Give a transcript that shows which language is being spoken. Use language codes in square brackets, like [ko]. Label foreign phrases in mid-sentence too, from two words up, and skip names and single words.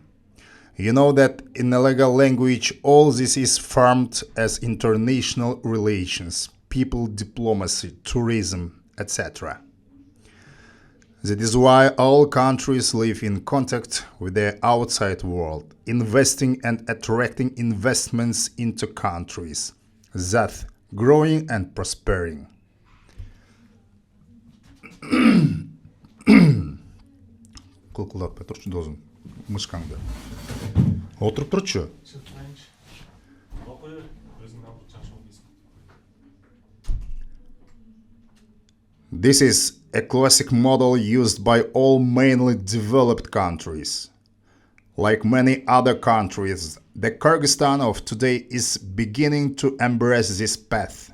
[en] You know that in the legal language, all this is formed as international relations, people diplomacy, tourism, etc. That is why all countries live in contact with the outside world, investing and attracting investments into countries, thus growing and prospering. [kk] Кылкылдатпай тұршы дозым мышкаңды. Отырып тұршы. [en] This is a classic model used by all mainly developed countries. Like many other countries, the Kyrgyzstan of today is beginning to embrace this path.